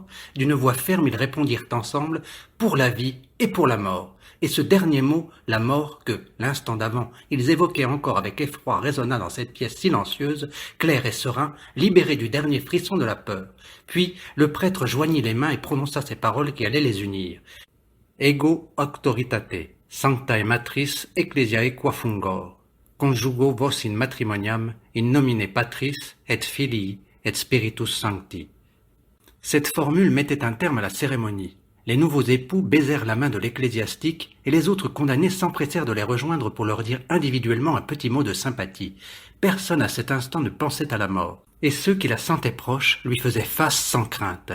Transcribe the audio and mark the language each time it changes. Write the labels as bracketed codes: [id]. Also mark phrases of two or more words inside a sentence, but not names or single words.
[fr] D'une voix ferme ils répondirent ensemble « pour la vie et pour la mort ». Et ce dernier mot, la mort, que, l'instant d'avant, ils évoquaient encore avec effroi, résonna dans cette pièce silencieuse, claire et serein, libéré du dernier frisson de la peur. Puis, le prêtre joignit les mains et prononça ces paroles qui allaient les unir. [la] « Ego auctoritate, sanctae matris ecclesiae qua fungor, conjugo vos in matrimoniam, in nomine Patris et Filii et Spiritus Sancti. [fr] » Cette formule mettait un terme à la cérémonie. Les nouveaux époux baisèrent la main de l'ecclésiastique et les autres condamnés s'empressèrent de les rejoindre pour leur dire individuellement un petit mot de sympathie. Personne à cet instant ne pensait à la mort, et ceux qui la sentaient proche lui faisaient face sans crainte.